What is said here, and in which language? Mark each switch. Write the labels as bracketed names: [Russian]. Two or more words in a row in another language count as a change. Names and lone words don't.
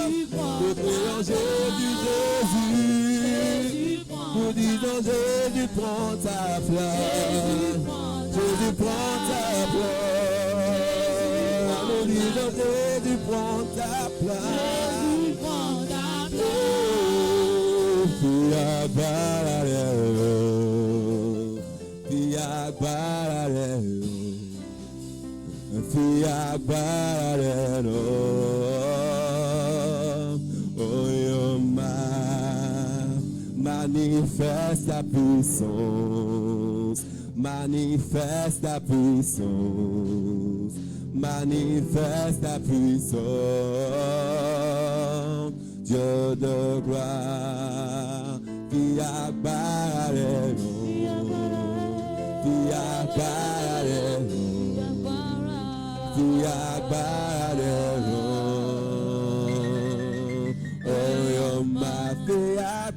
[French] Nous crions Jésus, Jésus. Nous disons Jésus, prends ta place. Jésus, prends ta place. Nous disons Jésus, prends ta place. [Ewe] Fia bararelo, fia bararelo, fia bararelo. [French] Oh Yoma, manifeste ta puissance, manifeste ta puissance, manifeste ta puissance. Dieu de gloire, [Ewe] Fia bararelo, Fia bararelo, Fia bararelo. Oh Yoma, Fia